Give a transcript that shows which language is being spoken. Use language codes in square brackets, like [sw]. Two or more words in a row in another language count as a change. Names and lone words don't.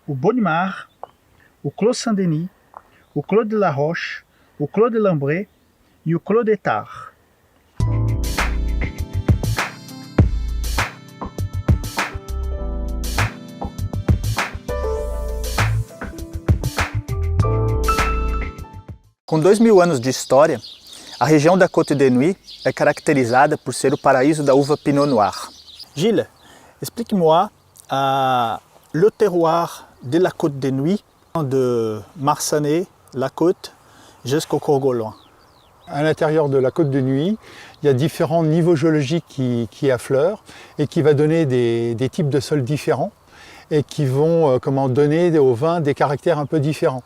[pt] o Bonnemar, o Clos Saint-Denis, o Clos de la Roche, o Clos de Lambret e o Clos d'Etard. Com 2000 anos de história, a região da Côte de Nuits é caracterizada por ser o paraíso da uva Pinot Noir. [fr] Gilles, explique-moi le terroir de la Côte de Nuits, de Marsanne, la Côte, jusqu'au Courgollois. À l'intérieur de la Côte de Nuits, il y a différents niveaux géologiques qui affleurent et qui va donner des types de sols différents et qui vont donner au vin des caractères un peu différents.